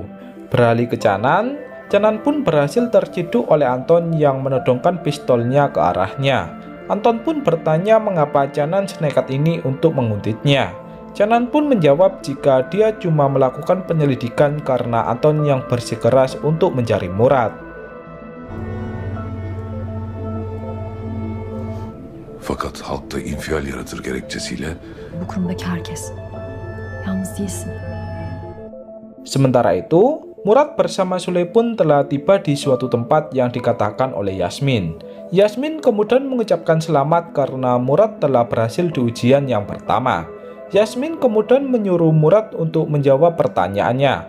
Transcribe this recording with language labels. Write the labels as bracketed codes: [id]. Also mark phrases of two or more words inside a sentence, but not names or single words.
[id] Beralih ke Canan, Canan pun berhasil terciduk oleh Anton yang menodongkan pistolnya ke arahnya. Anton pun bertanya mengapa Canan senekat ini untuk menguntitnya. Canan pun menjawab jika dia cuma melakukan penyelidikan karena Anton yang bersikeras untuk mencari Murad. [tr] Fakat halkta infial yaratır gerekçesiyle Bu kurumdaki herkes. Yalnız değilsin. [id] Sementara itu, Murad bersama Sule pun telah tiba di suatu tempat yang dikatakan oleh Yasmin. Yasmin kemudian mengucapkan selamat karena Murad telah berhasil di ujian yang pertama. Yasmin kemudian menyuruh Murad untuk menjawab pertanyaannya.